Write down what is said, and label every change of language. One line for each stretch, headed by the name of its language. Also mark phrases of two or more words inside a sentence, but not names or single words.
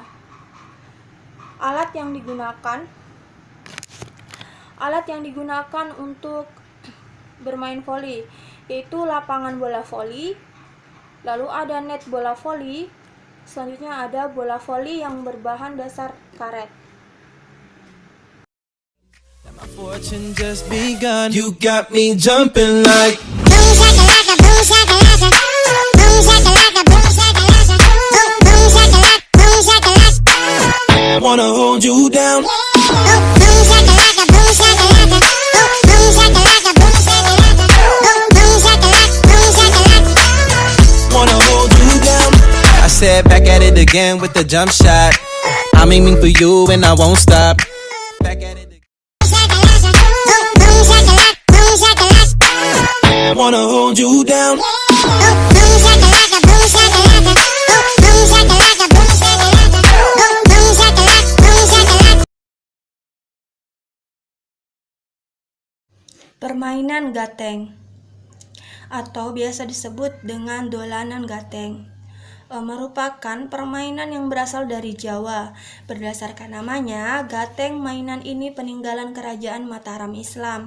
Indonesian: Alat yang digunakan untuk bermain voli yaitu lapangan bola voli, lalu ada net bola voli, selanjutnya ada bola voli yang berbahan dasar karet.
English: My fortune just begun. You got me jumping like Boom shakalaka, boom shakalaka, boom shakalaka, boom shakalaka, boom shakalaka, boom shakalaka. wanna hold you down. Boom shakalaka, boom shakalaka, boom shakalaka, boom shakalaka, boom shakalaka, boom shakalaka. Wanna hold you down. I said back at it again with the jump shot. I'm aiming for you and I won't stop. Back at it again. Boom shakalaka, boom shakalaka. Wanna hold you down. Boom shakalaka, boom shakalaka, boom shakalaka, boom shakalaka, boom shakalaka, boom shakalaka.
Indonesian: Permainan gateng atau biasa disebut dengan dolanan gateng merupakan permainan yang berasal dari Jawa. Berdasarkan namanya, gateng mainan ini peninggalan kerajaan Mataram Islam.